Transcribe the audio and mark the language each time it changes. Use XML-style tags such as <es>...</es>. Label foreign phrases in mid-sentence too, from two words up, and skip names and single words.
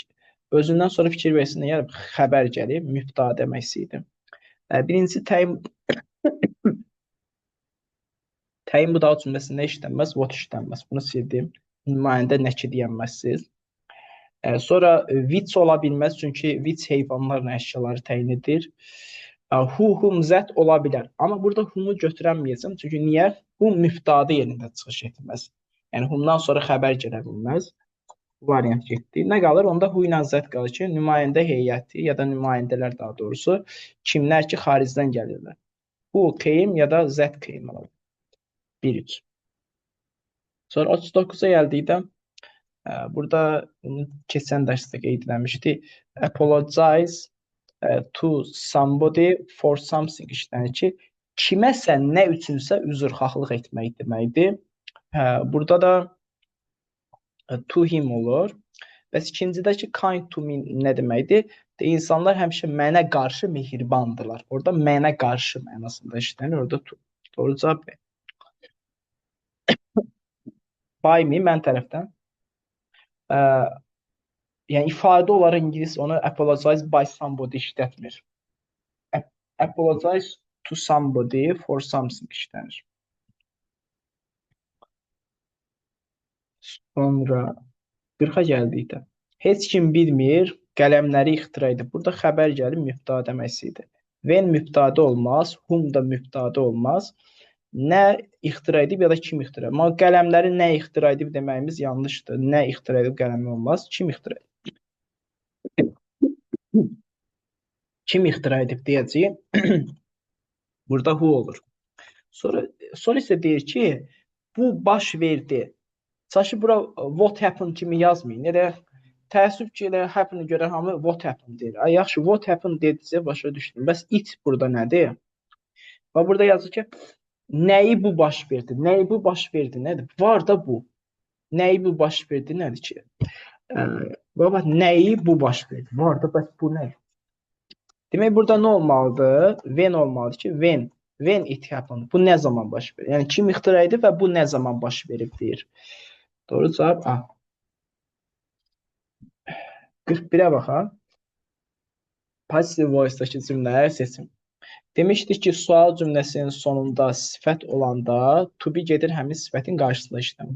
<az>Özündən sonra fikir versin, yəni xəbər gəlir, mübtəda demək istəyirdim. Birinci təyin budağı cümləsində işlənməz, what işlənməz. Bunu sildim. Nümayəndə nə ki deyənməzsiz. Sonra which ola bilməz, çünki which heyvanlarla əşyaları təyin edir.</az> <en>Who, whom, that</en> <az>ola bilər. Amma burada whom-u götürənməyəcəm, çünki niyə? Whom mübtəda yerində çıxış etməz. Yəni whom-dan sonra xəbər gələ bilməz. Bu variant getdi. Nə qalır? Onda who ilə that qalır ki, nümayəndə heyəti ya da nümayəndələr daha doğrusu kimlər ki xaricdən gəlirlər.</az> <en>Who came</en> <az>ya da</az> <en>that came</en> <az>olar. 1-3. Sonra 39-a gəldikdə burada keçən dərsdə qeyd etmişdik.</az> <en>Apologize to somebody for something</en> <az>işlənir ki, kiməsə nə üçünsə üzrxahlıq etmək deməkdir. Burada da</az> <en>to him</en> <az>olur. Bəs ikincidəki</az> <en>kind to me</en> <az>nə deməkdir? İnsanlar həmişə mənə qarşı mehribandırlar. Orada mənə qarşı mənasında işlənir, orada to. Doğru cavab B.</az> <en>By me,</en> <az>mən tərəfdən. Yəni ifadə olaraq ingilis onu</az> <en>apologize by somebody</en> <az>işlətmir.</az> <en>Apologize to somebody for something</en> <az>işlənir. Sonra 40-a gəldikdə. Heç kim bilmir, qələmləri ixtira edib. Burada xəbər gəlir, mübtəda demək istəyir. When mübtəda olmaz, whom da mübtəda olmaz. Nə ixtira edib ya da kim ixtira edib. Amma qələmləri nə ixtira edib deməyimiz yanlışdır. Nə ixtira edib qələmi olmaz. Kim ixtira edib? Kim ixtira edib deyəcəyik. Burada who olur. Sonra isə deyir ki, bu baş verdi. Saçı bura</az> <en>what happened</en> <az>kimi yazmayın. Nə də təəssüf ki, elə happen görən hamı</az> <en>what happened</en> <az>deyir. Ay yaxşı,</az> <en>what happened</en> <az>dedizə başa düşdüm. Bəs it burada nədir? Və burada yazır ki, nəyi bu baş verdi? Nəyi bu baş verdi? Nədir? Var da bu. Nəyi bu baş verdi? Nədir ki? Baba, nəyi bu baş verdi? Var da bəs bu nə? Demək burada nə olmalıdır? When olmalıdır ki,</az> <en>when it happened.</en> <az>Bu nə zaman baş verir? Yəni kim ixtira edib və bu nə zaman baş verib deyir. Doğru cavab A. 41-ə baxaq.</az> <en>Passive voice-</en> <az>dakı cümlələri seçin. Demişdik ki, sual cümləsinin sonunda sifət olanda</az> <en>to be</en> <az>gedir həmin sifətin qarşısında işlənir.</az>